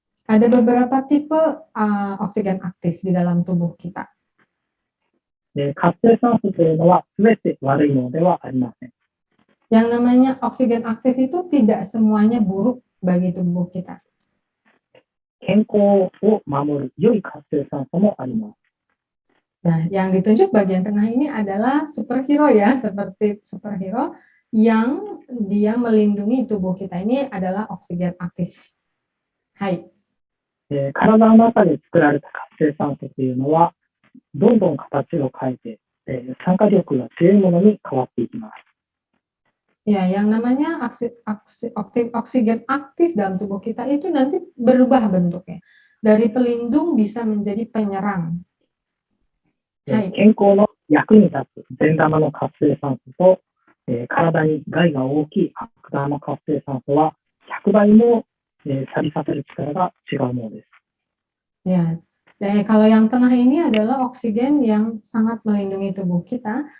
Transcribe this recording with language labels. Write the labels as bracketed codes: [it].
[id] Ada beberapa tipe oksigen aktif di dalam tubuh kita. [ja] 活性酸素というのは全て悪いものではありません。 [id] Yang namanya oksigen aktif itu tidak semuanya buruk bagi tubuh kita. [ja] 健康を守る良い活性酸素もあります。 [id] Nah, yang ditunjuk bagian tengah ini adalah superhero ya, seperti superhero yang dia melindungi tubuh kita. Ini adalah oksigen aktif. Hai. [ja] 体の中で作られた活性酸素というのは、どんどん形を変えて、酸化力が強いものに変わっていきます。 [id] Ya, yang namanya oksigen aktif dalam tubuh kita itu nanti berubah bentuknya. Dari pelindung bisa menjadi penyerang. [ja] 健康の役に立つ善玉の活性酸素と、体に害が大きい悪玉の活性酸素は100倍も、錆びさせる力が違うものです。 [id] Ya, kalau yang tengah ini adalah oksigen yang sangat melindungi tubuh kita.